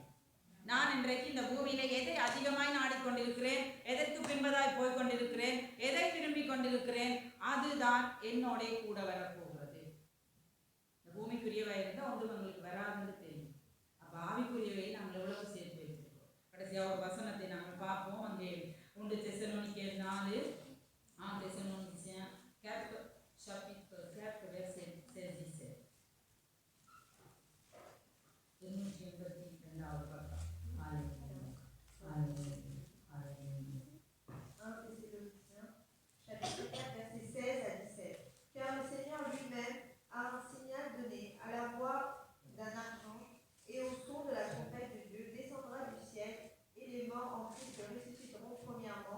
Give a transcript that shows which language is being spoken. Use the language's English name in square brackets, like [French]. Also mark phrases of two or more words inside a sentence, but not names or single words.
[Tamil] நான் இன்றைக்கு இந்த பூமியில எதை அதிகமாய் நாடிக்கொண்டிருக்கிறேன், எதற்கு பின்பதாய் போய்கொண்டிருக்கிறேன், எதை விரும்பி கொண்டிருக்கிறேன், அதுதான் என்னோட கூட வரப்போகிறது. இந்த பூமிக்குரியவை இருந்தால் ஒன்று உங்களுக்கு வராதுன்னு தெரியும். அப்ப ஆவிக்குரியவை நாங்கள் எவ்வளவு சேர்த்து வைத்திருக்கோம். கடைசியா ஒரு வசனத்தை நாங்கள் பார்ப்போம். [French] அங்கே 1 தெசலோனிக்கேயர் 4 Thessaloniciens 4 chapitre 4 verset 16. [Tamil] 282வது பக்கம். [French] Alléluia. Alléluia. Alléluia. 1 Thessaloniciens, chapitre 4, versets 16 à 17. Car le Seigneur lui-même a un signal donné à la voix d'un archange et au son de la trompette de Dieu descendra du ciel, et les morts en Christ ressusciteront premièrement.